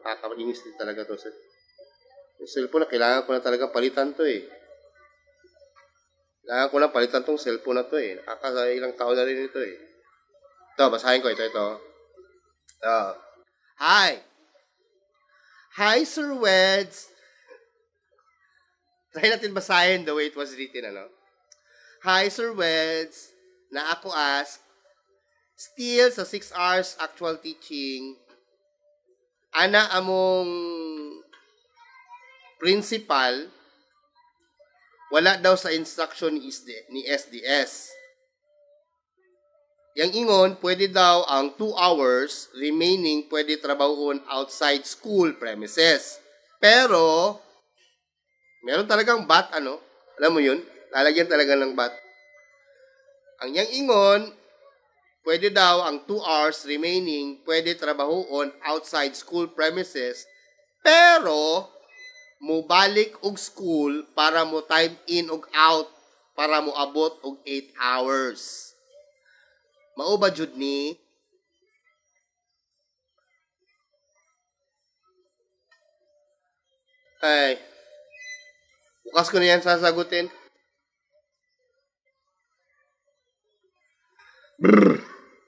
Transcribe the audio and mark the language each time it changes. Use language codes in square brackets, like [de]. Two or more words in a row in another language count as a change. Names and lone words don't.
[tl] Kakainis din talaga ito. Yung cellphone na kailangan ko na talaga palitan to Kailangan ko na palitan tong cellphone na to Nakakailang taon na rin ito Ito, basahin ko. Ito. Hi! Hi, Sir Weds! Try natin basahin [en] the way it was written, [tl] Hi, Sir Weds! [ceb] Na ako ask, still sa 6 hours [en] actual teaching, [ceb] ana among principal, wala daw sa instruction ni SDS. Yang ingon, pwede daw ang 2 hours remaining pwede trabahoon [en] outside school premises. [tl] Pero, meron talagang bat, alam mo yun? Lalagyan talaga ng bat. [ceb] Ang yang ingon, pwede daw ang 2 hours remaining, pwede trabahoon [en] outside school premises, [ceb] pero mubalik og school para mo time in og out para mo abot og 8 hours. Mao ba jud ni? [tl] Ay, bukas ko na yan sasagutin. Brr.